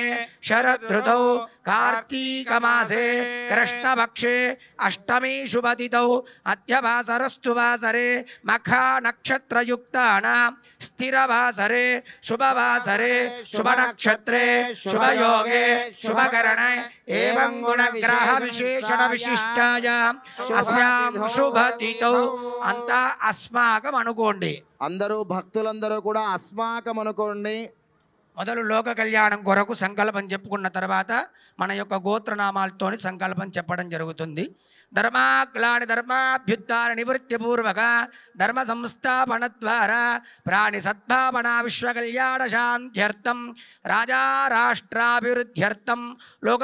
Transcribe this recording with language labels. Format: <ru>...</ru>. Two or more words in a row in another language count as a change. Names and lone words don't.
<sa>शरदृतौ कार्तीकमासे कृष्णपक्षे अष्टमी शुभतिथौ अद्यवासरस्तु वासरे मखा नक्षत्रयुक्तानां स्थिरवासरे शुभवासरे शुभनक्षत्रे शुभयोगे शुभकरणे एवं गुणग्रह विशेषण विशिष्टायां अस्यां शुभतिथौ अंता अस्माकं अनुकोंडि</sa> <te>అందరూ భక్తులందరూ కూడా అస్మాకం అనుకోండి. మొదలు లోక కళ్యాణం కొరకు సంకల్పం చెప్పుకున్న తర్వాత మన యొక్క గోత్రనామాలతోని సంకల్పం చెప్పడం జరుగుతుంది.</te> <sa>ధర్మాగ్లాని ధర్మాభ్యుద్ధార నివృత్తిపూర్వక ధర్మ సంస్థాపన ద్వారా ప్రాణి సద్భావన విశ్వకళ్యాణ శాంత్యర్థం రాజా రాష్ట్రాభివృద్ధ్యర్థం లోక</sa>